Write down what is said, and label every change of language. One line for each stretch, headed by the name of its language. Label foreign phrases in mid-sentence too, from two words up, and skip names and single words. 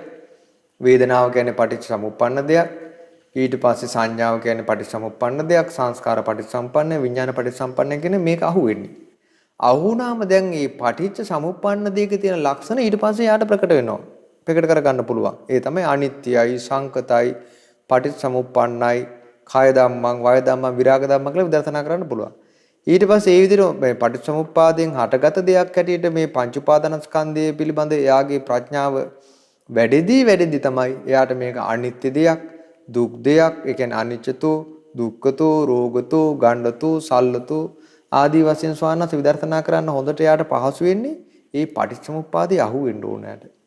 Sinhala: වේදනාව කියන්නේ පටිච්ච සමුප්පන්න දෙයක්. ඊට පස්සේ සංඥාව කියන්නේ පටිච්ච සමුප්පන්න දෙයක්. සංස්කාර පටිච්ච සම්පන්න විඥාන පටිච්ච සම්පන්න කියන මේක අහුවෙන්නේ. අහුණාම දැන් මේ පටිච්ච සමුප්පන්න දෙයක තියෙන ලක්ෂණ ඊට පස්සේ යාට ප්‍රකට වෙනවා. ප්‍රකට කරගන්න පුළුවන්. ඒ තමයි අනිත්‍යයි, සංකතයි, පටිච්ච සමුප්පන්නයි,
Pali: කාය ධම්මං, වාය ධම්මං, විරාග ධම්මං
Sinhala: කියලා විදර්ශනා කරන්න පුළුවන්. ඊට පස්සේ ඒ විදිහට මේ පටිච්ච සමුප්පාදයෙන් හටගත දෙයක් හැටියට මේ පංච උපාදානස්කන්ධය පිළිබඳ එයාගේ ප්‍රඥාව වැඩිදී තමයි එයාට මේක අනිත්‍ය දෙයක්, දුක් දෙයක්, ඒ කියන්නේ
Pali: අනිච්චතෝ, දුක්ඛතෝ, රෝගතෝ, ගණ්ඩතෝ, සල්ලතෝ
Sinhala: ආදී වශයෙන් ස්වාමීන් විදර්ශනා කරන්න හොඳට එයාට පහසු වෙන්නේ මේ පටිච්චසමුප්පාදේ අහුවෙන්න ඕනෑට.